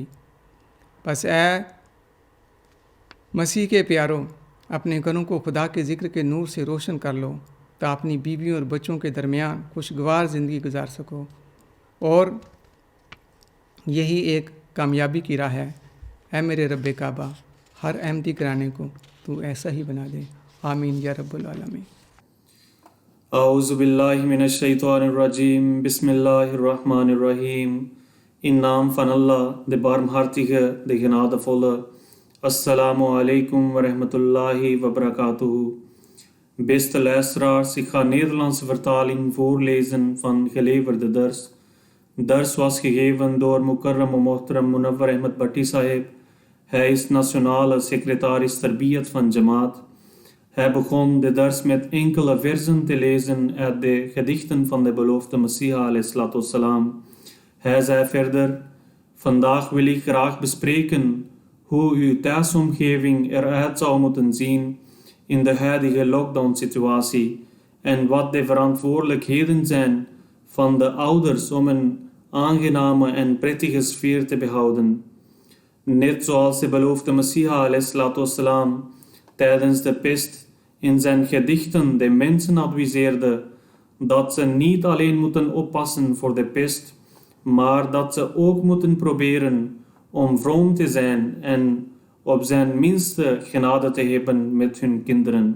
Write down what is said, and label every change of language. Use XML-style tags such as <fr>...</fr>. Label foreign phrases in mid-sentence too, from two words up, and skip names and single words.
<ur>بس اے مسیح کے پیارو، اپنے گھروں کو خدا کے ذکر کے نور سے روشن کر لو تا اپنی بیویوں اور بچوں کے درمیان خوشگوار زندگی گزار سکو، اور یہی ایک کامیابی کی راہ ہے۔ اے میرے رب کعبہ، ہر احمدی گھرانے کو تو ایسا ہی بنا دے،</ur> <ar>آمین یا رب العالمین۔ اعوذ باللہ من الشیطان الرجیم، بسم اللہ الرحمن الرحیم۔</ar> <nl>In naam van Allah, de barmhartige, de genadevolle.</nl> <ar>السلام عليكم ورحمة الله وبركاته.</ar> <nl>Beste luisteraars, ik ga Nederlandse vertaling voorlezen van geleverde dars. Dars was gegeven door Mukarram wa Muhtaram Munawwar Ahmed Bhatti Sahib. Hij is nationale secretaris Tarbiyat van Jamaat. Hij begon de dars met enkele versen te lezen uit de gedichten van de beloofde Messiah</nl> <ar>عليه الصلاة والسلام.</ar> <nl>Hij zei verder, vandaag wil ik graag bespreken hoe uw thuisomgeving eruit zou moeten zien in de huidige lockdown-situatie en wat de verantwoordelijkheden zijn van de ouders om een aangename en prettige sfeer te behouden. Net zoals de beloofde Messiah</nl> <ar>عليه الصلاة والسلام</ar> <nl>tijdens de pest in zijn gedichten de mensen adviseerde dat ze niet alleen moeten oppassen voor de pest, maar dat ze ook moeten proberen om vroom te zijn en op zijn minste genade te hebben met hun kinderen.</nl>